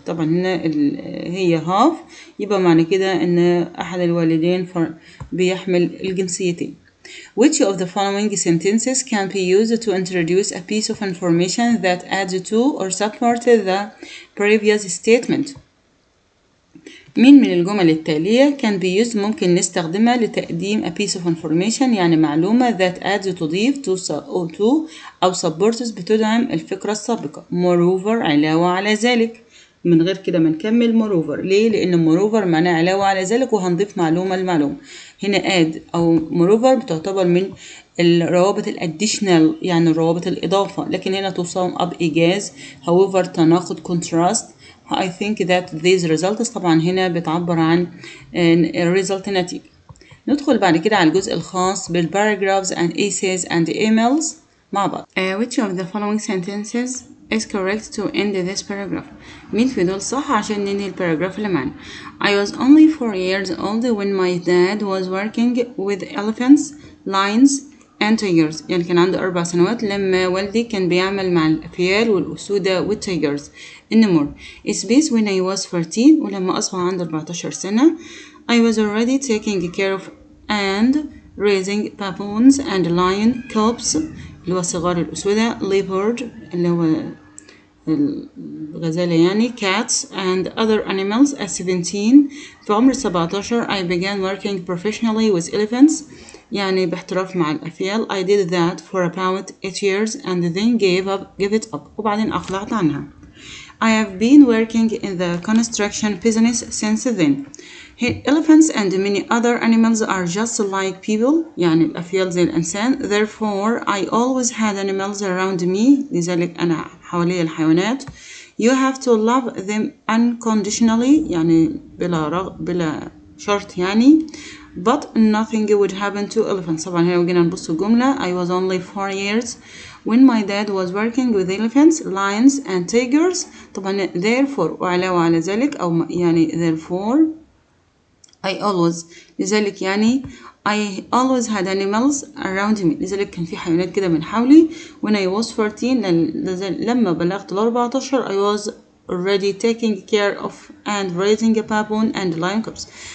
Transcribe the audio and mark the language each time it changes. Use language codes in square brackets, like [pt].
[ar] طبعا هنا هي هاف يبقى معنى كده ان احد الوالدين بيحمل الجنسيتين. [en] Which of the following sentences can be used to introduce a piece of information that adds to or supports the previous statement؟ [ar] مين من الجمل التالية كان بيوز ممكن نستخدمها لتقديم [en] a piece of information [ar] يعني معلومة [en] that adds تضيف to أو supports [ar] بتدعم الفكرة السابقة. moreover علاوة على ذلك. من غير كده ما نكمل moreover. ليه؟ لأن moreover معناه علاوة على ذلك وهنضيف معلومة لمعلومة. هنا add أو moreover بتعتبر من الروابط الاديشنال يعني الروابط الإضافة، لكن هنا تصام up إيجاز. [en] however تناقض contrast. I think that these results [ar] طبعا هنا بتعبر عن [en] result نتيجة. [ar] ندخل بعد كده على الجزء الخاص بالparagraphs and essays and emails مع بعض. [en] Which of the following sentences is correct to end this paragraph؟ [ar] مين في دول صح عشان ننهي الباراجراف اللي معنا؟ [en] I was only 4 years old when my dad was working with elephants, lions and tigers. [ar] يعني كان عنده 4 سنوات لما والدي كان بيعمل مع الأفيال والأسودة والتيجرز النمور. [en] It's based when I was 14 [ar] ولما أصبح عندي 14 سنة. [en] I was already taking care of and raising baboons and lion cubs [ar] اللي هو صغار الأسودة، [en] leopard [ar] اللي هو الغزالة يعني، [en] cats and other animals. At 17 [ar] في عمر 17 [en] I began working professionally with elephants [ar] يعني باحتراف مع الأفيال. [en] I did that for about 8 years and then gave it up [ar] وبعدين أقلعت عنها. [en] I have been working in the construction business since then. Elephants and many other animals are just like people [ar] يعني الأفيال زي الإنسان. [en] Therefore I always had animals around me [ar] لذلك أنا حوالي الحيوانات. [en] You have to love them unconditionally [ar] يعني بلا شرط يعني. [en] But nothing would happen to elephants. [ar] طبعا هنا وجينا نبص الجملة. [en] I was only 4 years when my dad was working with elephants, lions and tigers. [ar] طبعا therefore وعلاوة على ذلك أو يعني [en] therefore I always [ar] لذلك يعني [en] I always had animals around me [ar] لذلك كان في حيوانات كده من حولي. [en] when I was 14 [ar] لما بلغت 14 [en] I was already taking care of and raising a baboon and lion cubs.